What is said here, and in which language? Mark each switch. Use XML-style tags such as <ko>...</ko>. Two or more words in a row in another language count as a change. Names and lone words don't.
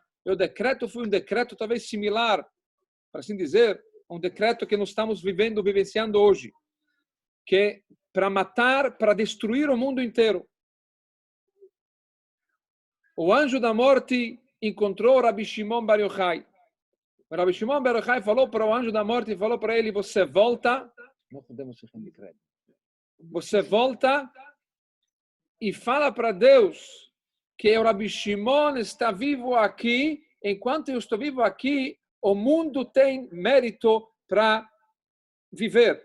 <pt>E o decreto foi um decreto talvez similar, para assim dizer, um decreto que nós estamos vivenciando hoje, que é para matar, para destruir o mundo inteiro. O anjo da morte encontrou Rabbi Shimon Bar Yochai. O Rabbi Shimon Bar Yochai falou para o anjo da morte, falou para ele: você volta, não podemos ser de crédito. Você volta e fala para Deus que o Rabbi Shimon está vivo aqui, enquanto eu estou vivo aqui, o mundo tem mérito para viver.</pt>